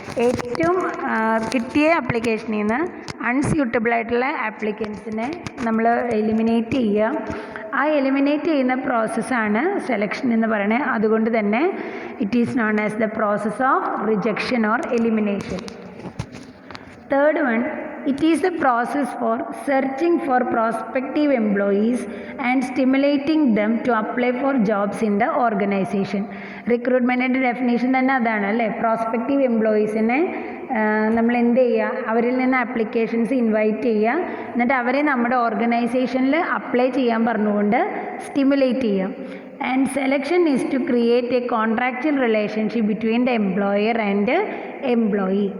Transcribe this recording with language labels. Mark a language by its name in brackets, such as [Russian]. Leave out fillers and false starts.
[Malayalam] ഏറ്റവും കിട്ടിയ ആപ്ലിക്കേഷനിൽ നിന്ന് അൺസ്യൂട്ടബിൾ ആയിട്ടുള്ള ആപ്ലിക്കൻസിനെ നമ്മൾ എലിമിനേറ്റ് ചെയ്യുക. ആ എലിമിനേറ്റ് ചെയ്യുന്ന പ്രോസസ്സാണ് സെലക്ഷൻ എന്ന് പറയുന്നത്. അതുകൊണ്ട് തന്നെ [English] It is known as the process of rejection or elimination. Third one, it is the process for searching for prospective employees and stimulating them to apply for jobs in the organization. [Malayalam] റിക്രൂട്ട്മെൻറ്റിൻ്റെ definition തന്നെ അതാണ് അല്ലേ. Prospective എംപ്ലോയീസിനെ നമ്മൾ എന്ത് ചെയ്യുക, അവരിൽ നിന്ന് applications invite ചെയ്യുക, എന്നിട്ട് അവരെ നമ്മുടെ ഓർഗനൈസേഷനിൽ അപ്ലൈ ചെയ്യാൻ പറഞ്ഞുകൊണ്ട് സ്റ്റിമുലേറ്റ് ചെയ്യുക. [English] And selection is to create a contractual relationship between the employer and employee.